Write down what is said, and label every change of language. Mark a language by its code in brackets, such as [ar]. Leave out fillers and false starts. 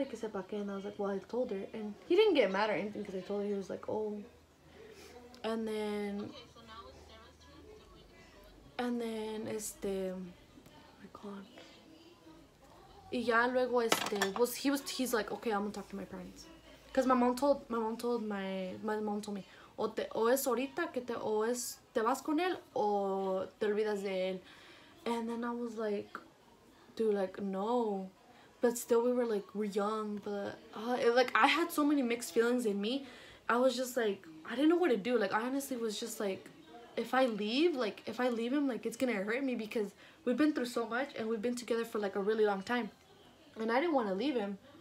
[en] And I was like, well, I told her. And he didn't get mad or anything because I told her. He was like, oh. And then, oh my god. Y ya luego, he's like, okay, I'm gonna talk to my parents. Because my mom told me, [es] o es ahorita te vas con él, o te olvidas de él. [en] And then I was like, dude, like, no. But still, we're young, but like, I had so many mixed feelings in me. I was just like, I didn't know what to do. Like, I honestly was just like, if I leave him, like, it's gonna hurt me, because we've been through so much and we've been together for, like, a really long time. And I didn't want to leave him.